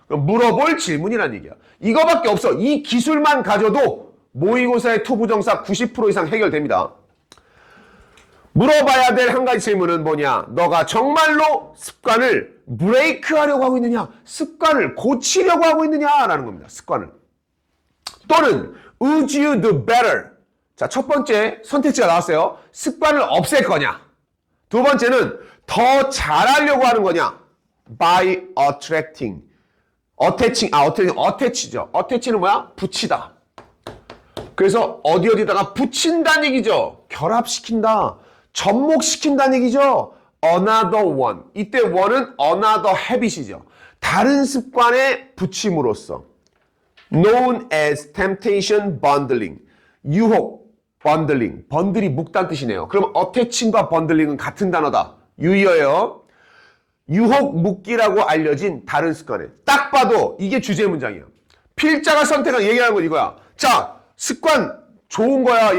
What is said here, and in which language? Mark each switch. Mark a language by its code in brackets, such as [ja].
[ko] 물어볼 질문이란 얘기야. 이거밖에 없어. 이 기술만 가져도 모의고사의 투부정사 90% 이상 해결됩니다. 물어봐야 될 한 가지 질문은 뭐냐? 너가 정말로 습관을 브레이크하려고 하고 있느냐? 습관을 고치려고 하고 있느냐라는 겁니다. 습관을. [en] 또는 would you do better? [ko] 자, 첫 번째 선택지가 나왔어요. 습관을 없앨 거냐? 두 번째는 더 잘하려고 하는 거냐? [en] by attracting. [ko] attach죠. attach는 뭐야? 붙이다. 그래서 어디다가 붙인다는 얘기죠. 결합시킨다. 접목시킨다는 얘기죠. [en] another one. [ko] 이때 one은 [en] another habit [ko] 이죠. 다른 습관에 붙임으로써. [en] known as temptation bundling. [ko] 유혹, 번들링. 번들이 묶다는 뜻이네요. 그럼 attaching과 번들링은 같은 단어다. 유의어예요. 유혹 묶기라고 알려진 다른 습관에. 딱 봐도 이게 주제 문장이에요. 필자가 선택한 얘기하는 건 이거야. 자, 습관 좋은 거야.